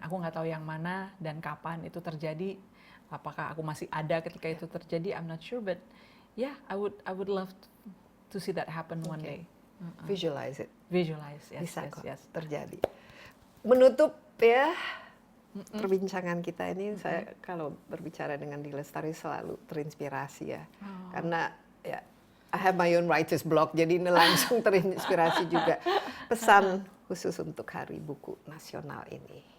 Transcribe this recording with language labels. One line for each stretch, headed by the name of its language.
Indonesian: Aku nggak tahu yang mana dan kapan itu terjadi. Apakah aku masih ada ketika itu terjadi?
English: I'm not sure, but yeah, I would love to see that happen one day. Visualize it. Visualize, yes,
Indonesian: Bisa kok
English: yes.
Indonesian: terjadi. Menutup ya perbincangan kita ini, saya kalau berbicara dengan Di Lestari selalu terinspirasi ya. Karena ya
English: I have my own writer's block,
Indonesian: jadi ini langsung terinspirasi juga. Pesan khusus untuk Hari Buku Nasional ini.